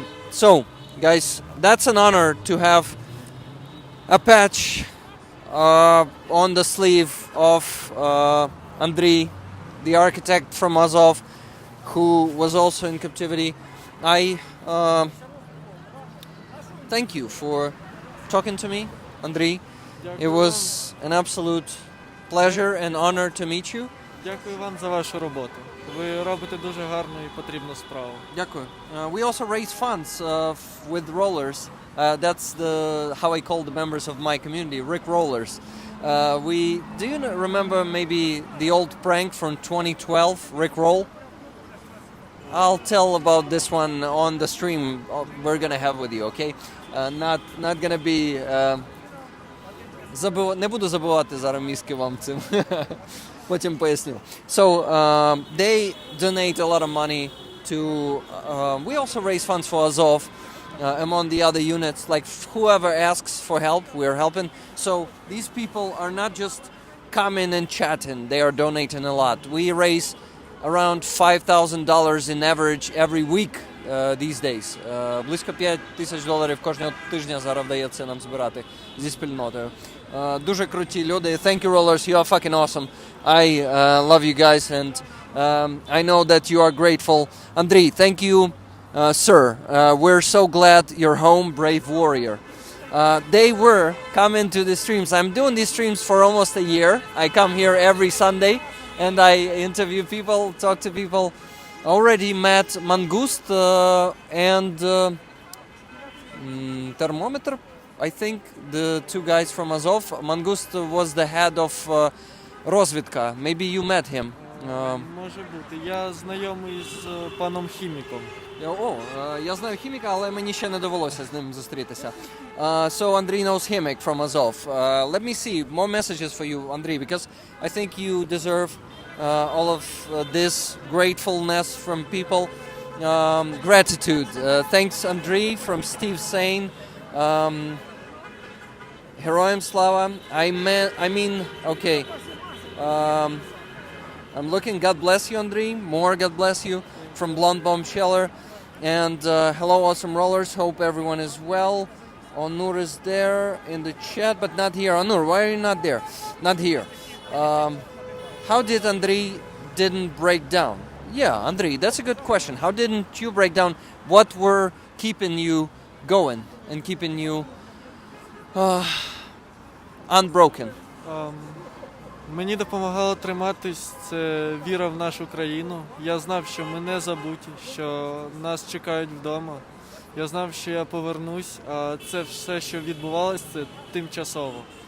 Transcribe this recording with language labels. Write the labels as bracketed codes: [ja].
[en] So, guys, that's an honor to have a patch on the sleeve of Andriy, the architect from Azov, who was also in captivity. I thank you for talking to me, Andriy. It was an absolute pleasure and honor to meet you. [uk] Дякую вам за вашу роботу. Ви робите дуже гарну і потрібну справу. Дякую. [en] We also raise funds with rollers. That's how I call the members of my community, Rick Rollers. Do you remember maybe the old prank from 2012, Rick Roll? I'll tell about this one on the stream we're gonna have with you, okay? Not gonna be... [uk] Не буду забувати зараз мізки вам цим. Потім поясню. [en] So, they donate a lot of money to... we also raise funds for Azov among the other units. Like, whoever asks for help, we're helping. So, these people are not just coming and chatting. They are donating a lot. We raise around $5,000 in average every week these days. [uk] Близько $5,000 кожного тижня зараз вдається нам збирати зі спільнотою. Дуже круті люди. [en] Thank you, Rollers. You are fucking awesome. I love you guys, and I know that you are grateful. Andriy, thank you, sir. We're so glad you're home, brave warrior. They were coming to the streams. I'm doing these streams for almost a year. I come here every Sunday, and I interview people, talk to people. Already met Mangust and Thermometer. I think the two guys from Azov. Mangust was the head of розвідка. Maybe you met him. [uk] Може бути. Я знайомий з паном хіміком. Я знаю хіміка, але мені ще не довелося з ним зустрітися. [en] So Andriy knows Himik from Azov. Let me see more messages for you, Andriy, because I think you deserve all of this gratefulness from people. Gratitude. Thanks, Andriy, from Steve Sane. Heroim Slava. I mean, okay. I'm looking. God bless you, Andriy. More God bless you from Blonde Bomb Sheller. And hello, awesome rollers. Hope everyone is well. Onur is there in the chat, but not here. Onur, why are you not there? Not here. How did Andriy didn't break down? Yeah, Andriy, that's a good question. How didn't you break down? What were keeping you going and keeping you unbroken? [uk] Мені допомагало триматись це віра в нашу країну. Я знав, що ми не забуті, що нас чекають вдома. Я знав, що я повернусь, а це все, що відбувалося, це тимчасово.